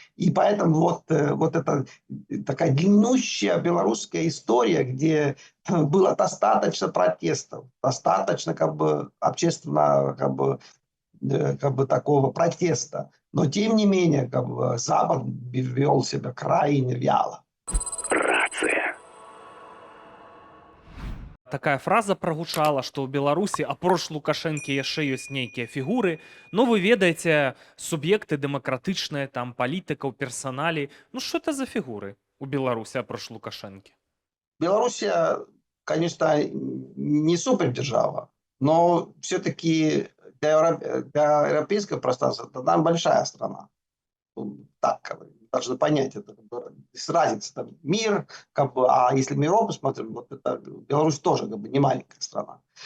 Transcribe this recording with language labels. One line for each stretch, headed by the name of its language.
Russian: И поэтому вот эта такая длиннющая белорусская история, где было достаточно протестов, достаточно как бы общественного как бы такого протеста. Но тем не менее как бы, Запад вел себя крайне вяло. Рация.
Belarusian: Такая фраза прагучала, што ў Беларусі апроч Лукашэнкі яшчэ ёсць нейкія фігуры. Ну, вы ведаеце, суб'екты дэмакратычныя, там палітыка ў персаналі. Ну, што это за фігуры у Беларусі апроч Лукашэнкі?
Russian: Белоруссия, конечно, не супердержава, но все-таки для европейского пространства это там большая страна. Так, как бы, должны понять это. Как бы, есть разница. Там мир, как бы, а если мы Европу смотрим, вот это Беларусь тоже как бы не маленькая страна.